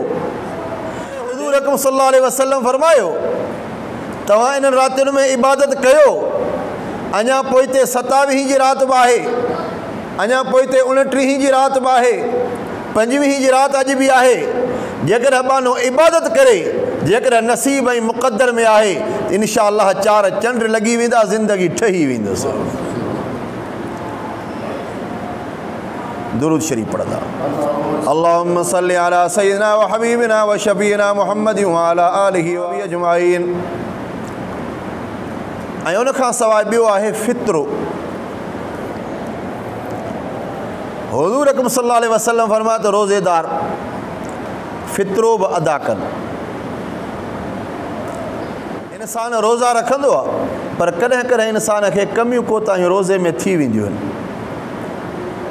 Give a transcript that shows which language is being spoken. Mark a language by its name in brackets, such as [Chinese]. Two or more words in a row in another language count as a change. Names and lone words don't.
[Sindhi] हुज़ूर अकरम [Arabic] صلى الله عليه وسلم [Sindhi] फरमायो तव्हां इन्हनि रातियुनि में इबादत कयो, अञा पोइ हिते 27 जी राति बि आहे, अञा पोइ हिते 29 जी राति बि आहे, 25 जी राति अॼु बि आहे। जेकॾहिं बानो इबादत करे, जेकॾहिं नसीब ऐं मुक़द्दर में आहे, [Arabic] إن شاء الله [Sindhi] 4 चंड लॻी वेंदा, ज़िंदगी ठही वेंदुसि। दुरूद शरीफ़ पढ़ंदा। [Arabic] اللهم صل على سيدنا وحبيبنا وشفيعنا محمد وعلى آله وأجمعين. [Sindhi] ऐं उनखां सवाइ ॿियो आहे फ़ित्रो। हुज़ूर अकरम [Arabic] صلى الله عليه وسلم [Sindhi] फरमाया त रोज़ेदार फ़ित्रो बि अदा कनि। इंसान रोज़ा रखंदो आहे, पर कॾहिं कॾहिं इंसान खे कमियूं कोताहियूं रोज़े में थी वेंदियूं आहिनि।